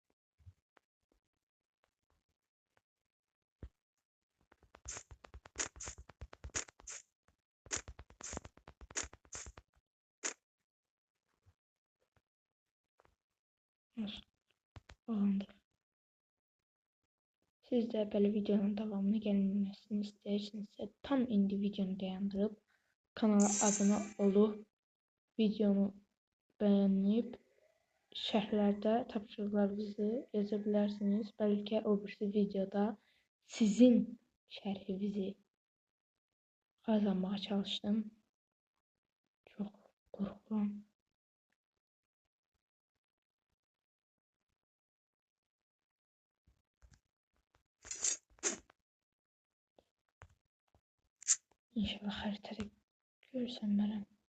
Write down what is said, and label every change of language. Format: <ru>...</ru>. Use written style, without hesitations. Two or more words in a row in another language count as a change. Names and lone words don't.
<tr>Nasıl? Alandır. Siz de böyle videonun devamını gelmesini istersinizse</tr> <az>tam indi videonu dayandırıp kanala abone olup videonu beğenip şərhlərdə tapşırıqlarınızı yaza bilərsiniz. Bəlkə o birisi videoda sizin şərhinizi qazanmağa çalışdım. Çox qorxuram. İnşallah xəritədə görsənmərəm.</az>